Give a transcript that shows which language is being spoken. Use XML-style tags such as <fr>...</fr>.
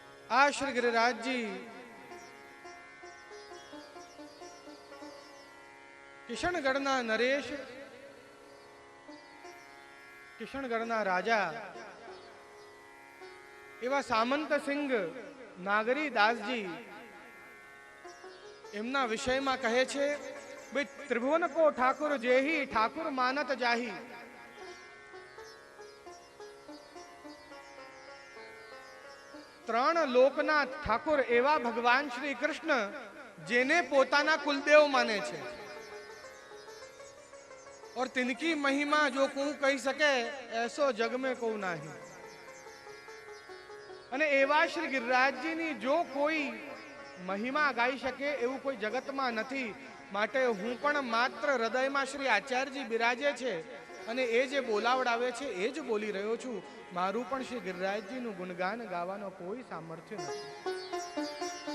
<gu>આ શ્રી ગિરિરાજજી કિશનગઢના નરેશ, કિશનગઢના રાજા એવા સામંતસિંહ નાગરી દાસજી એમના વિષયમાં કહે છે, ભાઈ</gu> <hi>ત્રિભુવન કો ઠાकुर જેહી ઠાकुर માનત જાહી.</hi> <gu>ત્રણ લોકના ઠાकुर એવા ભગવાન શ્રી કૃષ્ણ જેને પોતાના કુલદેવ માને છે.</gu> <hi>और तिनकी महिमा जो को कही सके ऐसो जग में को नहीं.</hi> <gu>અને એવા શ્રી ગિરિરાજજીની જો કોઈ મહિમા ગાઈ શકે એવું કોઈ જગતમાં નથી. માટે હું પણ માત્ર હૃદયમાં શ્રી આચાર્યજી બિરાજે છે અને એ જે બોલાવડાવે છે એ જ બોલી રહ્યો છું. મારું પણ શ્રી ગિરિરાજજીનું ગુણગાન ગાવાનો કોઈ સામર્થ્ય નથી.</gu>